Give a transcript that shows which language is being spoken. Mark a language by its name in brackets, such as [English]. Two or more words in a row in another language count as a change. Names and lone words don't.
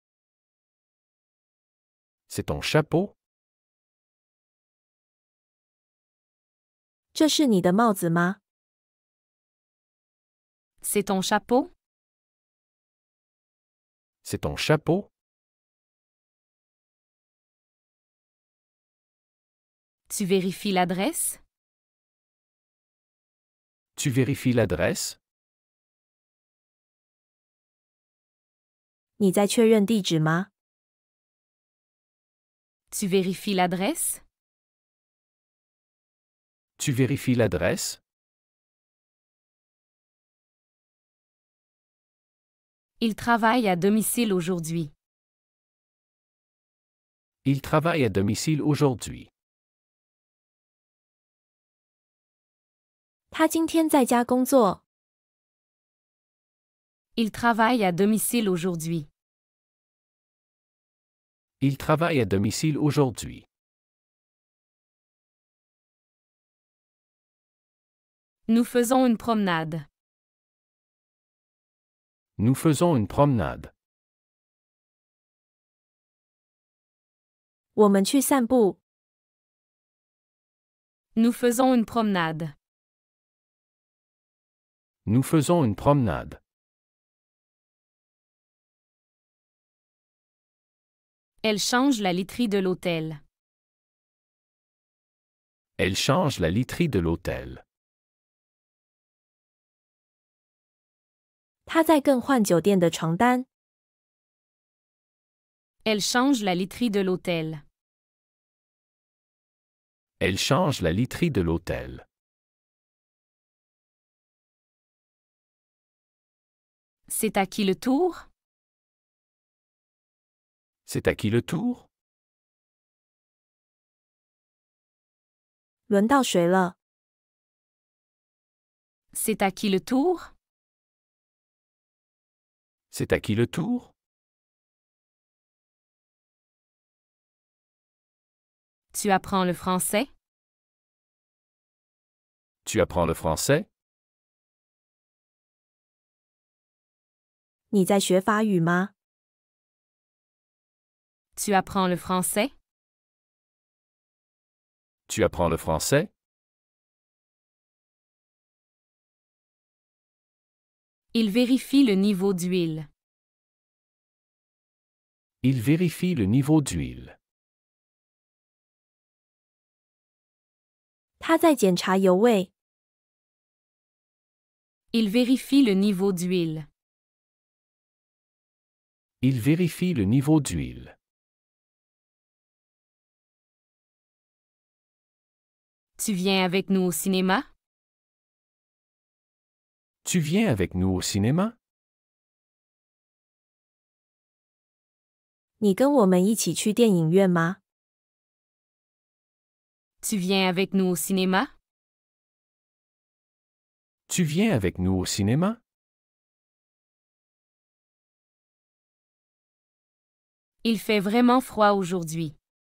[French] C'est ton chapeau? [Chinese] 这是你的帽子吗？ [French] C'est ton chapeau? C'est ton chapeau? Tu vérifies l'adresse? Tu vérifies l'adresse? [Chinese] 你在确认地址吗？ [French] Tu vérifies l'adresse? Tu vérifies l'adresse? Il travaille à domicile aujourd'hui. Il travaille à domicile aujourd'hui. [Chinese] 他今天在家工作。 [French] Il travaille à domicile aujourd'hui. Il travaille à domicile aujourd'hui. Nous faisons une promenade. Nous faisons une promenade. [Chinese] 我们去散步。 [French] Nous faisons une promenade. Nous faisons une promenade. Elle change la literie de l'hôtel. Elle change la literie de l'hôtel. [Chinese] 他在更换酒店的床单。 [French] Elle change la literie de l'hôtel. Elle change la literie de l'hôtel. C'est à qui le tour? C'est à qui le tour? [Chinese] 轮到谁了？ [French] C'est à qui le tour? C'est à qui le tour? Tu apprends le français? Tu apprends le français? [Chinese] 你在学法语吗？ [French] Tu apprends le français? Tu apprends le français? Il vérifie le niveau d'huile. Il vérifie le niveau d'huile. [Chinese] 他在检查油位。 [French] Il vérifie le niveau d'huile. Il vérifie le niveau d'huile. Tu viens avec nous au cinéma? Tu viens avec nous au cinéma? [Chinese] 你跟我们一起去电影院吗？ [French] Tu viens avec nous au cinéma? Tu viens avec nous au cinéma? Il fait vraiment froid aujourd'hui.